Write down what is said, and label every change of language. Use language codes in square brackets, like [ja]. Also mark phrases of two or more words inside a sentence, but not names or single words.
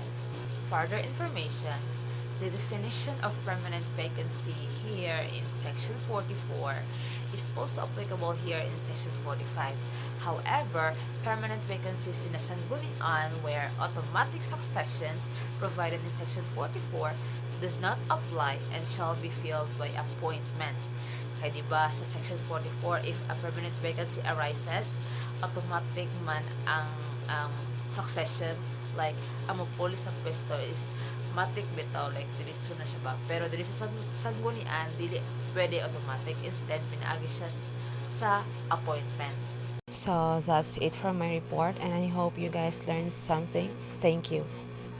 [en] Further information, the definition of permanent vacancy here in section 44 is also applicable here in section 45. However, permanent vacancies in the Sangguniang where automatic successions provided in section 44 does not apply and shall be filled by appointment. [ceb] Kaya diba sa section 44, [en] if a permanent vacancy arises, [ceb] automatic man ang succession, like ang magpuli sa pwesto is matik bitaw, like diretso na siya ba, pero dili sa sanggunian dili pwede automatic, instead pinaagi siya sa appointment. [en] So that's it for my report, and I hope you guys learned something. Thank you.